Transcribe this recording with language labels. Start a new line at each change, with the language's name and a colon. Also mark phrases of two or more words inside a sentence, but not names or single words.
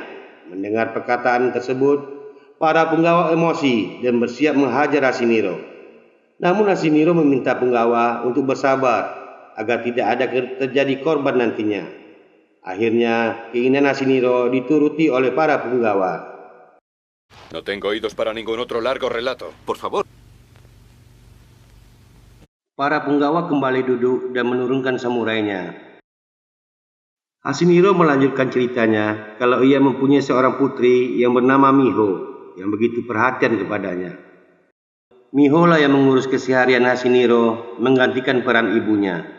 Indonesian: Mendengar perkataan tersebut, para penggawa emosi dan bersiap menghajar Hasiniro. Namun Hasiniro meminta penggawa untuk bersabar agar tidak ada terjadi korban nantinya. Akhirnya, keinginan Hasiniro dituruti oleh para penggawa.
Spanish: No tengo oídos para ningún otro largo relato. Por favor.
Indonesian: Para penggawa kembali duduk dan menurunkan samurainya. Hasiniro melanjutkan ceritanya kalau ia mempunyai seorang putri yang bernama Miho yang begitu perhatian kepadanya. Miho lah yang mengurus keseharian Hasiniro menggantikan peran ibunya.